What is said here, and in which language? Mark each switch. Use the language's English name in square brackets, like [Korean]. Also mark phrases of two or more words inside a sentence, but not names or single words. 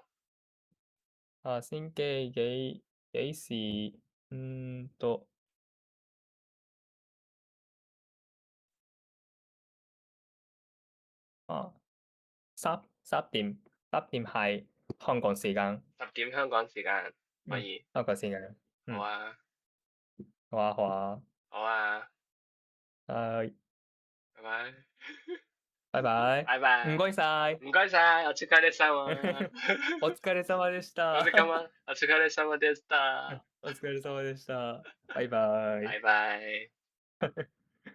[Cantonese] 下星期幾時？10點係香港時間。 10點香港時間可以。香港時間。好啊。好啊。好啊。拜拜。拜拜。拜拜。唔該晒。唔該晒。 [Japanese] お疲れ様。お疲れ様でした。お疲れ様でした。お疲れ様でした。バイバイ。バイバイ。